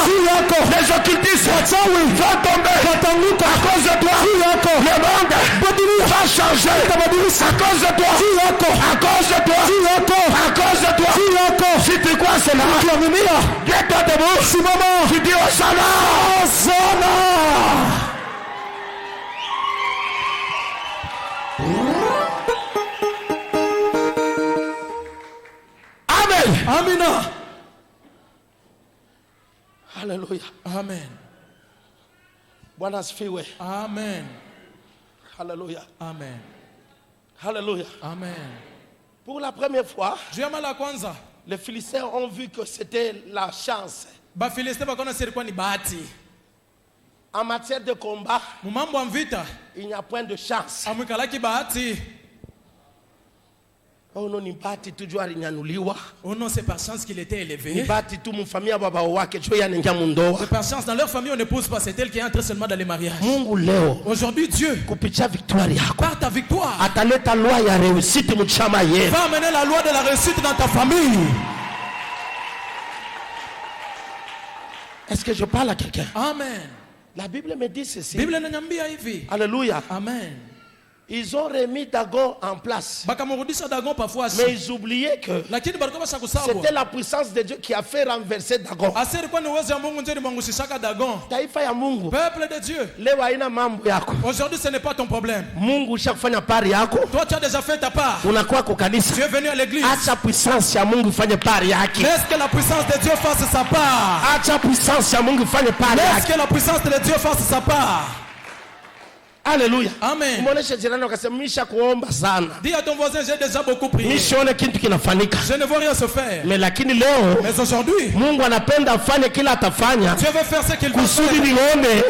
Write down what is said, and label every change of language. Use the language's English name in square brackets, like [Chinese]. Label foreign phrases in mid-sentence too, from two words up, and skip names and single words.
[French] Les occultistes vont tomber à cause de toi. Le monde va changer à cause de toi. À cause de toi. À cause de toi. Si tu crois cela, viens-toi debout. Tu dis Hosanna. [Swahili] Amina. Hallelujah. Amen. Bwana asifiwe. Amen. Hallelujah. Amen. Hallelujah. Amen. [French] Pour la première fois, les Philistins ont vu que c'était la chance. En matière de combat, il n'y a point de chance. Oh non, [Swahili] ni bahati tu jua alinyanyuliwa. [French] Oh non, c'est par chance qu'il était élevé. [Swahili] Ni bahati tu mfamia baba wake jua yanaingia mundoa. [French] C'est par chance dans leur famille on n'épouse pas, c'est elle qui est entrée seulement dans les mariages. [Swahili] Mungu leo. [French] Aujourd'hui Dieu, [Swahili] kupitia victoire yako, [French] par ta victoire, [Swahili] ataleta loi ya réussite mchama yenu. [French] Va amener la loi de la réussite dans ta famille. Est-ce que je parle à quelqu'un? Amen. La Bible me dit ceci. [Swahili] Bible inaniambia hivi. Alléluia. Amen. [French] Ils ont remis Dagon en place. Mais ils oubliaient que c'était la puissance de Dieu qui a fait renverser Dagon. [Swahili] Taifa ya Mungu. [French] Peuple de Dieu. [Swahili] Leo haina mambo yako. [French] Aujourd'hui ce n'est pas ton problème. [Swahili] Mungu ushafanya pari yako. [French] Toi tu as déjà fait ta part. [Swahili] Unakuwa kwa kanisa. [French] Tu es venu à l'église. [Swahili] Acha puissance ya Mungu fanye pari yake. [French] Laisse que la puissance de Dieu fasse sa part. [Swahili] Acha puissance ya Mungu fanye pari yake. [French] Laisse que la puissance de Dieu fasse sa part. Alléluia. Amen. Dis à ton voisin, j'ai déjà beaucoup prié. Je ne vois rien se faire. Mais aujourd'hui, Dieu veut faire ce qu'il veut faire.